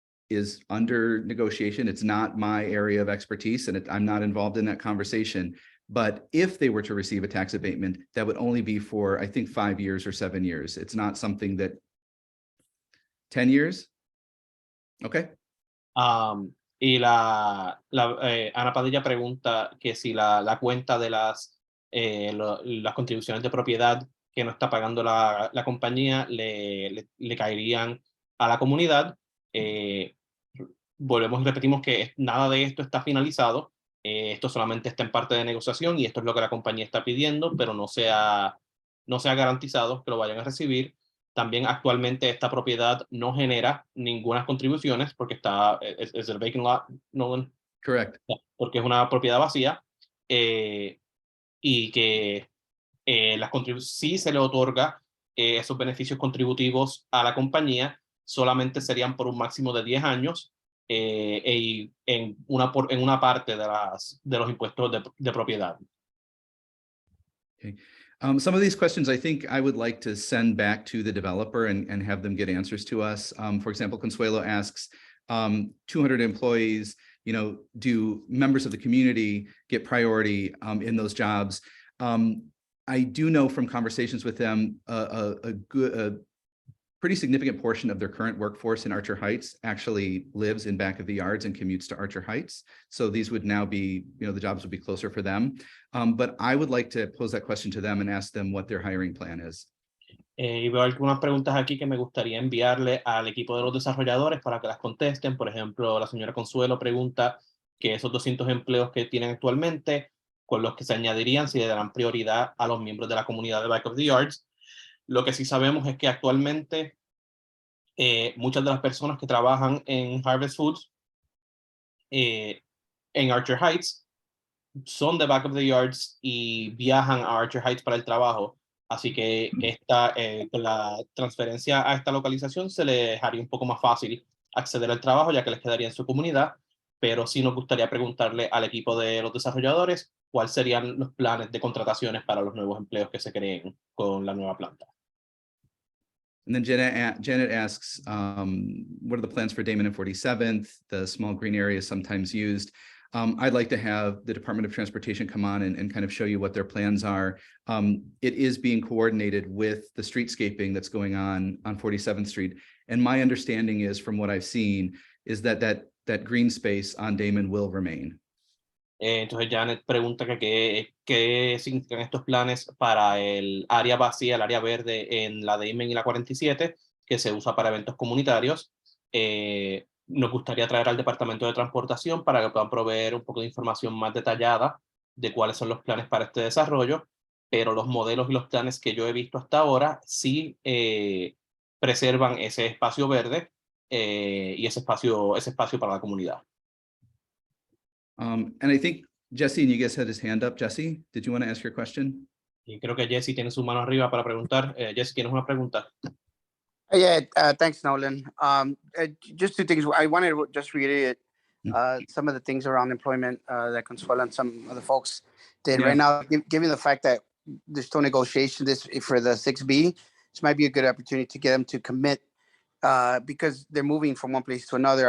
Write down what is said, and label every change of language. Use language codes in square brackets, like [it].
[en] is under negotiation. It's not my area of expertise, and I'm not involved in that conversation. But if they were to receive a tax abatement, that would only be for, I think, 5 years or 7 years. It's not something that 10 years. Okay. [es] Y Ana Padilla pregunta que si la cuenta de las contribuciones de propiedad que no está pagando la compañía le caerían a la comunidad. Volvemos y repetimos que nada de esto está finalizado. Esto solamente está en parte de negociación y esto es lo que la compañía está pidiendo, pero no se ha garantizado que lo vayan a recibir. También actualmente esta propiedad no genera ninguna contribuciones porque es el [en] vacant lot, [es] Nolan. [en] Correct. [es] Porque es una propiedad vacía, y que sí se le otorga esos beneficios contributivos a la compañía, solamente serían por un máximo de 10 años y en una parte de los impuestos de propiedad. [en] Okay. Some of these questions I think I would like to send back to the developer and have them get answers to us. For example, Consuelo asks, 200 employees, do members of the community get priority in those jobs? I do know from conversations with them, a pretty significant portion of their current workforce in Archer Heights actually lives in back of the yards and commutes to Archer Heights. So these would now be, the jobs would be closer for them. But I would like to pose that question to them and ask them what their hiring plan is. [es] Y veo algunas preguntas aquí que me gustaría enviarle al equipo de los desarrolladores para que las contesten. Por ejemplo, la señora Consuelo pregunta que esos 200 empleos que tienen actualmente, con los que se añadirían, si le darán prioridad a los miembros de la comunidad de Back of the Yards. Lo que sí sabemos es que actualmente muchas de las personas que trabajan en Harvest Foods en Archer Heights son de Back of the Yards y viajan a Archer Heights para el trabajo. Así que con la transferencia a esta localización se les haría un poco más fácil acceder al trabajo, ya que les quedaría en su comunidad. Pero sí nos gustaría preguntarle al equipo de los desarrolladores cuáles serían los planes de contrataciones para los nuevos empleos que se creen con la nueva planta. [en] And then Janet asks, what are the plans for Damon and 47th, the small green area sometimes used? I'd like to have the Department of Transportation come on and kind of show you what their plans are. It is being coordinated with the streetscaping that's going on 47th Street. And my understanding is, from what I've seen, is that green space on Damon will remain. [es] Entonces Janet pregunta que qué significan estos planes para el área vacía, el área verde en la Damon y la 47, que se usa para eventos comunitarios. Nos gustaría traer al Departamento de Transportación para que puedan proveer un poco de información más detallada de cuáles son los planes para este desarrollo, pero los modelos y los planes que yo he visto hasta ahora sí preservan ese espacio verde y ese espacio para la comunidad. [en] And I think Jesse Niguez had his hand up. Jesse, did you want to ask your question? [es] Y creo que Jesse tiene su mano arriba para preguntar. Jesse, ¿tienes una pregunta? [en] Yeah, thanks, Nolan. Just two things. I wanted to just reiterate some of the things around employment that Consuelo and some of the folks did. Yeah. Right now, given the fact that there's still negotiation for the 6B, this might be a good opportunity to get them to commit because they're moving from one place to another.